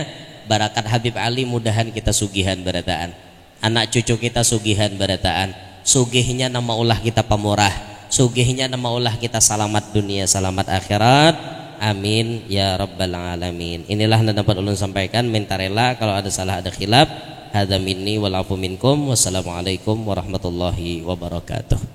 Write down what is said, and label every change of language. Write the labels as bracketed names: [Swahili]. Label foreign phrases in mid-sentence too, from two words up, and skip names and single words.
[Banjar] Barakat Habib Ali mudahan kita sugihan berataan. Anak cucu kita sugihan berataan. Sugihnya nama ulah kita pemurah. Sugihnya nama ulah kita selamat dunia, selamat akhirat. [Arabic] آمين يا رب العالمين. [Banjar] Inilah yang dapat ulun sampaikan. Minta rela kalau ada salah ada khilaf. [Arabic] هذا مني والعفو منكم. والسلام عليكم ورحمة الله وبركاته.